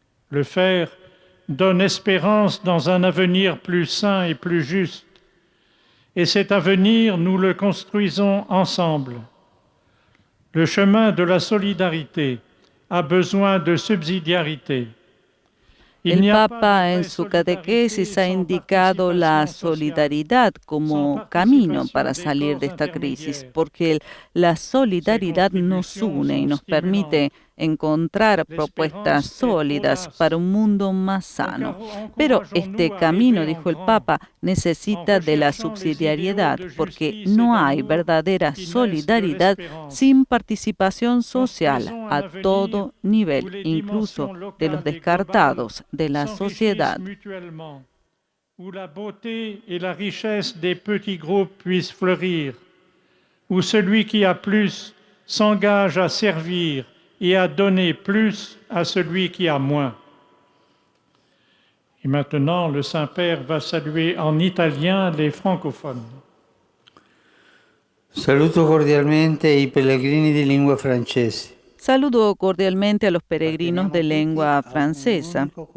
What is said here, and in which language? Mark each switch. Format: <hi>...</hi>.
<fr>Le faire donne espérance dans un avenir plus sain et plus juste. Et cet avenir, nous le construisons ensemble. Le chemin de la solidarité a besoin de subsidiarité.</fr> <es>El Papa en su catequesis ha indicado la solidaridad como camino para salir de esta crisis, porque la solidaridad nos une y nos permite encontrar propuestas sólidas para un mundo más sano. Pero este camino, dijo el Papa, necesita de la subsidiariedad, porque no hay verdadera solidaridad sin participación social a todo nivel, incluso de los descartados de la sociedad.</es> <fr>Où la beauté et la richesse des petits groupes puissent fleurir, où celui qui a plus s'engage à servir et à donner plus à celui qui a moins. Et maintenant, le Saint-Père va saluer en italien les francophones.</fr> <it>Saluto cordialmente i pellegrini di lingua francese.</it> <es>Saludo cordialmente a los peregrinos de lengua francesa.</es>